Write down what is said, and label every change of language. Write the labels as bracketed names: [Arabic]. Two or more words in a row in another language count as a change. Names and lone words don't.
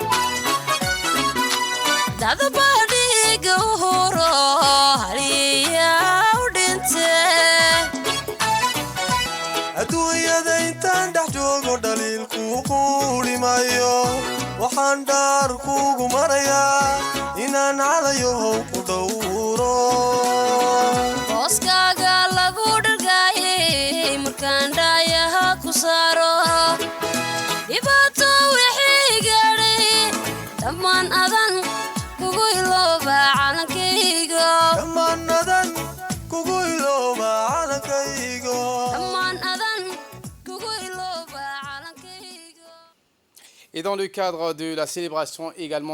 [Somali] adduunyada intaan dhex joogo dhaliil kuu quuli maayo waxaan dhaar kuugu marayaa inaan calayahow ku dhowro [French] Et dans le cadre de la célébration également